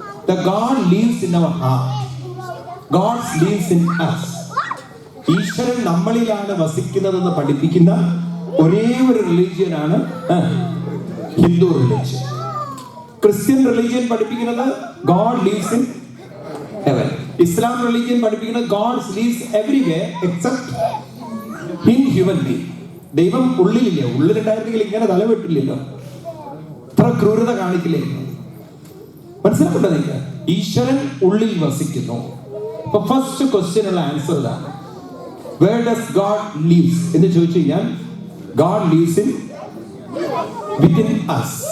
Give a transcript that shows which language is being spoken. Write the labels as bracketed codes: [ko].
[en] The God lives in our heart. God lives in us. [ml] ഈശ്വരൻ നമ്മളിലാണ് വസിക്കുന്നതെന്ന് പഠിപ്പിക്കുന്ന ഒരേ ഒരു റിലീജിയൻ ആണ് ഹിന്ദു റിലീജിയൻ. ക്രിസ്ത്യൻ റിലീജിയൻ പഠിപ്പിക്കുന്നത് [en] God lives in heaven. [ml] Islam religion പഠിപ്പിക്കുന്നത് [en] God lives everywhere except in human being. [ml] ദൈവം ഉള്ളിലില്ല. ഉള്ളിലുണ്ടായിരുന്നെങ്കിൽ ഇങ്ങനെ തലവെട്ടില്ലല്ലോ, ഇത്ര ക്രൂരത കാണിക്കില്ലായിരുന്നു. മനസ്സിലാക്കണ്ടോ നിങ്ങൾക്ക്? ഈശ്വരൻ ഉള്ളിൽ വസിക്കുന്നു. അപ്പൊ ഫസ്റ്റ് ക്വസ്റ്റ്യൻ ഉള്ള ആൻസർ ഇതാണ്, [en] where does god lives [ml] എന്ന് ചോദിച്ചു കഴിഞ്ഞാൽ [en] God lives in within us.